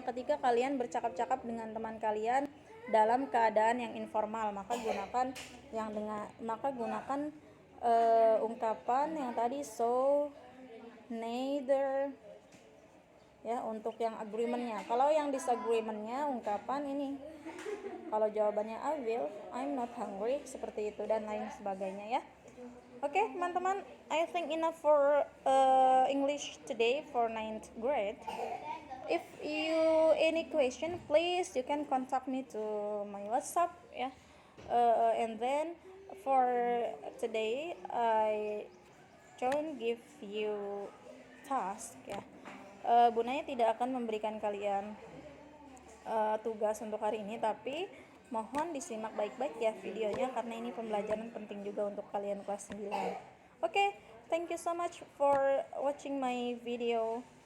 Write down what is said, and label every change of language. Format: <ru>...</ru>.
<id>Ketika kalian bercakap-cakap dengan teman kalian dalam keadaan yang informal, maka gunakan ungkapan yang tadi so, neither ya untuk yang agreementnya. Kalau yang disagreementnya ungkapan ini. Kalau jawabannya</id> <en>I will, I'm not hungry,</en> <id>seperti itu dan lain sebagainya ya.</id> <en>Oke,</en> <id>teman-teman,</id> <en>I think enough for English today for 9th grade. If you any question, please you can contact me to my WhatsApp ya. And then for today I don't give you task ya.</en> <id>Bunanya tidak akan memberikan kalian tugas untuk hari ini, tapi mohon disimak baik-baik ya videonya karena ini pembelajaran penting juga untuk kalian kelas 9.</id> <en>Oke, thank you so much for watching my video.</en>